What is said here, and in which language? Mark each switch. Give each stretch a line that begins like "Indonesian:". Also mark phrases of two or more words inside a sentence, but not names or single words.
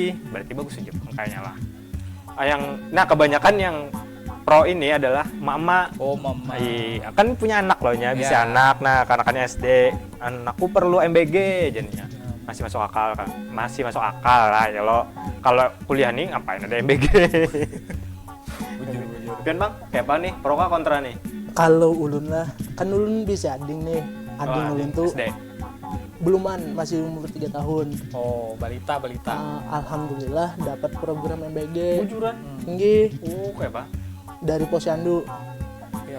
Indonesian: Berarti bagus aja kayaknya lah. Nah kebanyakan yang pro ini adalah mama. Oh, mama. Iya, kan punya anak loh nya, bisa Ya. anak. Nah, karena kan SD, anakku perlu MBG jadinya. Masih masuk akal kan. Masih masuk akal lah ya lo. Kalau kuliah nih ngapain ada MBG? Kan Bang, kayak apa nih? Pro kah kontra nih?
Banjar: Kalau ulun lah, kan ulun bisa ading nih. Ading Oh, ulun tuh SD. beluman, masih umur 3 tahun.
Indonesian: Oh, balita. Alhamdulillah dapat program MBG.
Banjar: Bujuran. Nggih, Kayak apa?
Indonesian: dari Posyandu. Ya,